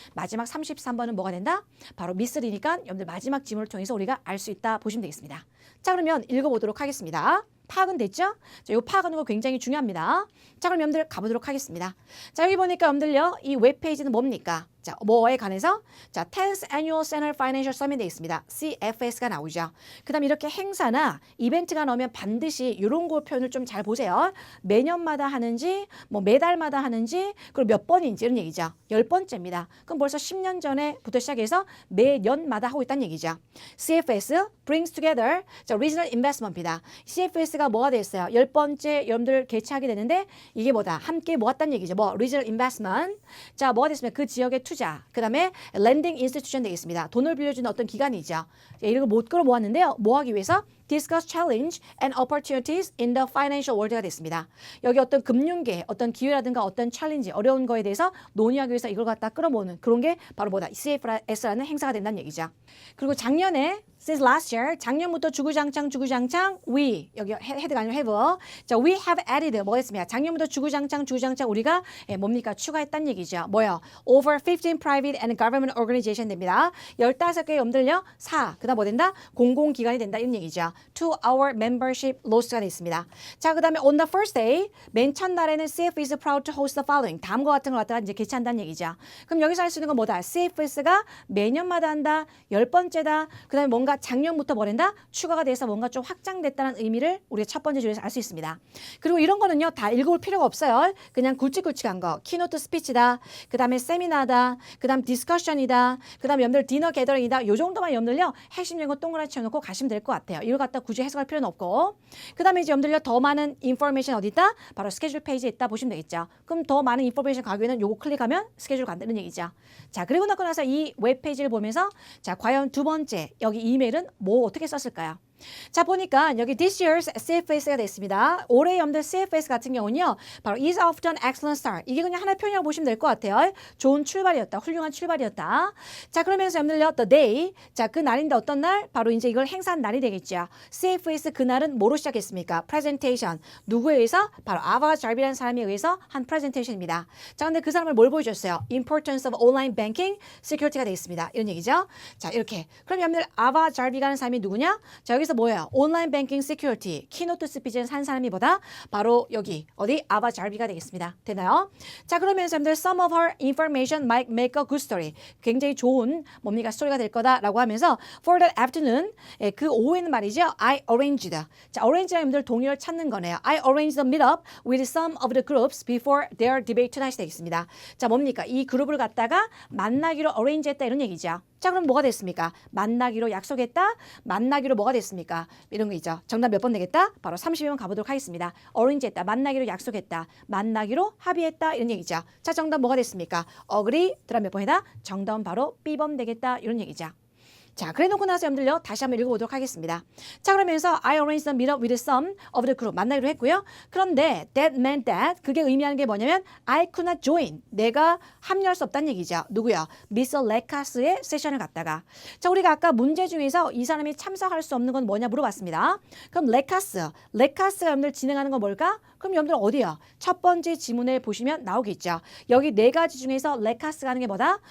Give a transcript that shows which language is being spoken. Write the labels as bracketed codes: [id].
[ko] 마지막 33번은 뭐가 된다? 바로 미쓰리니까 여러분들 마지막 지문을 통해서 우리가 알 수 있다 보시면 되겠습니다. 자, 그러면 읽어보도록 하겠습니다. 파악은 됐죠? 자, 요 파악하는 거 굉장히 중요합니다. 자, 그럼 여러분들 가보도록 하겠습니다. 자, 여기 보니까 여러분들요, 이 웹페이지는 뭡니까? 자, 뭐에 관해서? [en] 자, 10th Annual Center Financial Summit [ko] 되어 있습니다. CFS가 나오죠. 그 다음 이렇게 행사나 이벤트가 나오면 반드시 이런 거 표현을 좀 잘 보세요. 매년마다 하는지, 뭐 매달마다 하는지, 그리고 몇 번인지 이런 얘기죠. 10번째입니다. 그럼 벌써 10년 전에부터 시작해서 매년마다 하고 있다는 얘기죠. [en] CFS brings together, 자, regional investment입니다. [ko] CFS가 뭐가 됐어요? 10번째 여러분들 개최하게 되는데 이게 뭐다? 함께 모았다는 얘기죠. 뭐 [en] regional investment. [ko] 자, 뭐가 됐으면 그 지역의 투자. 그 다음에 [en] lending institution [ko] 되겠습니다. 돈을 빌려주는 어떤 기관이죠. 이런 거 못 끌어 모았는데요. 뭐 하기 위해서? [en] discuss challenge and opportunities in the financial world가 됐습니다. [ko] 여기 어떤 금융계, 어떤 기회라든가 어떤 챌린지, 어려운 거에 대해서 논의하기 위해서 이걸 갖다 끌어모으는 그런 게 바로 뭐다? CFS라는 행사가 된다는 얘기죠. 그리고 작년에 [en] since last year, [ko] 작년부터 주구장창 we, 여기 헤드가 아니라 have. 자, [en] we have added, [ko] 뭐 했습니까? 작년부터 주구장창 우리가 뭡니까? 추가했다는 얘기죠. 뭐요? [en] Over 15 private and government organization 됩니다. [ko] 15개 염들려 4, 그 다음 뭐 된다? 공공기관이 된다 이런 얘기죠. [en] To our membership lost가 됐습니다. 자, 그 다음에 on the first day, [ko] 맨 첫날에는 [en] CF is proud to host the following. [ko] 다음과 같은 걸 갖다가 이제 개최한다는 얘기죠. 그럼 여기서 할 수 있는 건 뭐다? CFS가 매년마다 한다. 10번째다. 그 다음에 뭔가 작년부터 뭐랜다? 추가가 돼서 뭔가 좀 확장됐다는 의미를 우리가 첫 번째 줄에서 알 수 있습니다. 그리고 이런 거는요, 다 읽어볼 필요가 없어요. 그냥 굵직굵직한 거. 키노트 스피치다. 그 다음에 세미나다. 그 다음 디스커션이다. 그 다음에 여러분들 디너 게더링이다. 요 정도만 여러분들요, 핵심적인 거 동그랗게 쳐놓고 가시면 될 것 같아요. 이걸 갖다 굳이 해석할 필요는 없고. 그 다음에 이제 여러분들요, 더 많은 인포메이션 어디 있다? 바로 스케줄 페이지에 있다 보시면 되겠죠. 그럼 더 많은 인포메이션 가기 위해서는 요거 클릭하면 스케줄 간다는 얘기죠. 자, 그리고 나서 이 웹페이지를 보면서 자, 과연 두 번째 여기 이메일은 뭐 어떻게 썼을까요? 자, 보니까 여기 [en] this year's [ko] CFS가 됐습니다. 올해 여러분들 CFS 같은 경우는요, 바로 [en] is off to an excellent start. [ko] 이게 그냥 하나의 표현이라고 보시면 될 것 같아요. 좋은 출발이었다. 훌륭한 출발이었다. 자, 그러면서 여러분들요, the day. 자, 그 날인데 어떤 날? 바로 이제 이걸 행사한 날이 되겠죠. CFS 그날은 뭐로 시작했습니까? presentation. 누구에 의해서? 바로 아바 잘비라는 사람에 의해서 한 presentation입니다. 자, 근데 그 사람을 뭘 보여줬어요? [en] importance of online banking security가 되어 있습니다. [ko] 이런 얘기죠. 자, 이렇게. 그럼 여러분들 아바 잘비라는 사람이 누구냐? 자, 여기서 뭐예요? 온라인 뱅킹 시큐리티 키노트 스피치를 한 사람이 보다 바로 여기 어디 아바 잘비가 되겠습니다. 되나요? [en] 자, 그러면서 여러분들 some of her information might make a good story. [ko] 굉장히 좋은 뭡니까? 스토리가 될 거다라고 하면서 [en] for that afternoon [ko] 그 오후에는 말이죠. [en] I arranged. [ko] 자, arrange가 여러분들 동의를 찾는 거네요. [en] I arranged the meetup with some of the groups before their debate tonight 되겠습니다. [ko] 자, 뭡니까? 이 그룹을 갖다가 만나기로 arrange 했다 이런 얘기죠. 자, 그럼 뭐가 됐습니까? 만나기로 약속했다. 만나기로 뭐가 됐습니까? 이런 거 있죠. 정답 몇 번 되겠다? 바로 32번 가보도록 하겠습니다. arrange 했다. 만나기로 약속했다. 만나기로 합의했다. 이런 얘기죠. 자, 정답 뭐가 됐습니까? agree. 그다음 몇 번이다? 정답은 바로 B번 되겠다. 이런 얘기죠. 자, 그래 놓고 나서 여러분들요, 다시 한번 읽어보도록 하겠습니다. 자, 그러면서 [en] I arranged the meetup with some of the group. [ko] 만나기로 했고요. [en] 그런데 that meant that [ko] 그게 의미하는 게 뭐냐면 [en] I could not join. [ko] 내가 합류할 수 없다는 얘기죠. 누구야? 미스 레카스의 세션을 갔다가. 자, 우리가 아까 문제 중에서 이 사람이 참석할 수 없는 건 뭐냐 물어봤습니다. 그럼 레카스가 여러분들 진행하는 건 뭘까? 그럼 여러분들 어디야? 첫 번째 지문에 보시면 나오겠죠. 여기 네 가지 중에서 레카스가 하는 게 뭐다?